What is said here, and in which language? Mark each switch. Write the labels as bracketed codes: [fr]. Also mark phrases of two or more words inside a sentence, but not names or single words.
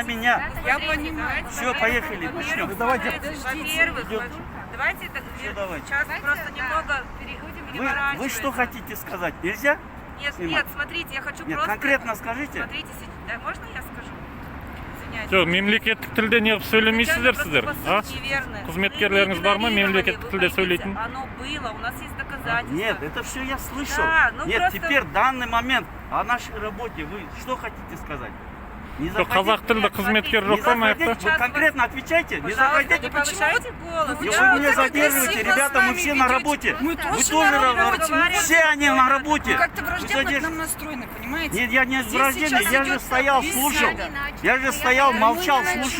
[ru] для меня. Я понимаю. Все, поехали, начнем. Давайте. Во-первых, давайте так, Всё, давайте. сейчас просто немного переворачиваем. Вы что хотите сказать? Нельзя? Нет, снимать? нет, смотрите, я хочу Нет, просто... конкретно скажите. Смотрите, да, можно я скажу? Извиняюсь. [kk] Жоқ, мемлекеттік тілде неғып сөйлемейсіздер сіздер? [ru] Неверно. [kk] Қызметкерлеріңіз бар ма мемлекеттік тілде сөйлейтін? [ru] Оно было, у нас есть доказательства. Нет, это все я слышал. Да, ну Нет, просто- теперь данный момент о нашей работе вы что хотите сказать? Не [kk] Жоқ, қазақ тілді қызметкер [ru] не [kk] жоқ па ма [ru] заходите, вы конкретно отвечайте, не Пожалуйста, заходите. не повышайте голос. Вы Да, меня вот так задерживаете, агрессивно ребята, с мы нами все на ведете. работе. Мы Вы тоже тоже на на работе. работе. Все они на работе. Вы как-то Вы враждебно к задерживаете. нам настроены, понимаете? Нет, я не Здесь враждебный, сейчас я же идет стоял, беседа. слушал. Я же стоял, Мы молчал, не слушал.